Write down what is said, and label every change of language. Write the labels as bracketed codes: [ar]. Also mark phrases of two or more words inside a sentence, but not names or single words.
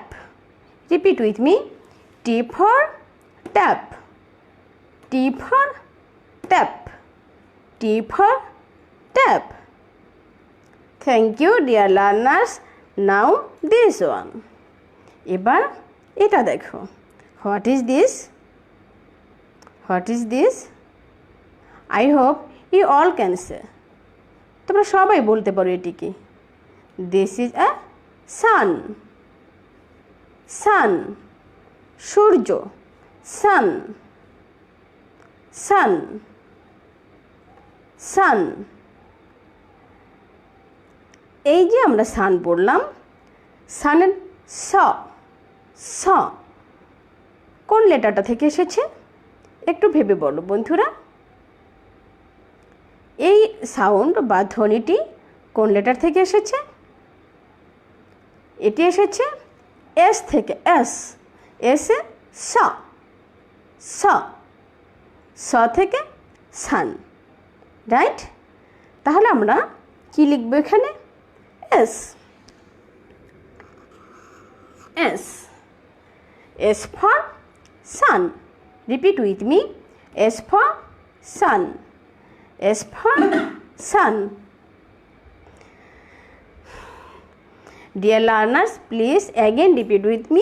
[en] Repeat with me, T for tap. T for tap. T for tap. Thank you dear learners. Now this one. [bn] এবার এটা দেখো। [en] What is this? What is this? I hope you all can say. [bn] তোমরা সবাই বলতে পারো এটি কি, [en] This is a sun. Sun. সূর্য, sun. Sun. Sun. [bn] এই যে আমরা সান পড়লাম, সানের স কোন লেটারটা থেকে এসেছে একটু ভেবে বলো বন্ধুরা। এই সাউন্ড বা ধ্বনিটি কোন লেটার থেকে এসেছে? এটি এসেছে এস থেকে। এসে স থেকে সান, রাইট? তাহলে আমরা কি লিখব এখানে? এস। [en] S for sun. Repeat with me. S for sun. S for sun. Dear learners, please again repeat with me.